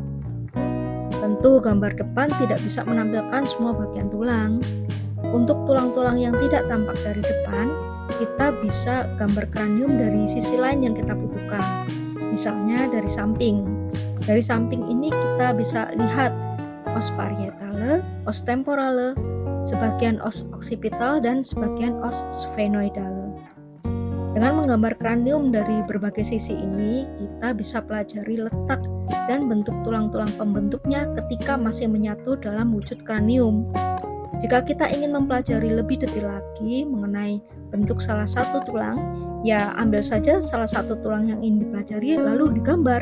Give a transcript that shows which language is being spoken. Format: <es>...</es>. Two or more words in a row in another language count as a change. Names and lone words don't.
<id>Tentu gambar depan tidak bisa menampilkan semua bagian tulang. Untuk tulang-tulang yang tidak tampak dari depan, kita bisa gambar kranium dari sisi lain yang kita butuhkan. Misalnya dari samping. Dari samping ini kita bisa lihat</id> <la>os parietale, os temporale,</la> <id>sebagian</id> <la>os occipital,</la> <id>dan sebagian</id> <la>os sphenoidale.</la> <id>Dengan menggambar kranium dari berbagai sisi ini, kita bisa pelajari letak dan bentuk tulang-tulang pembentuknya ketika masih menyatu dalam wujud kranium. Jika kita ingin mempelajari lebih detail lagi mengenai bentuk salah satu tulang, ya ambil saja salah satu tulang yang ingin dipelajari lalu digambar.</id>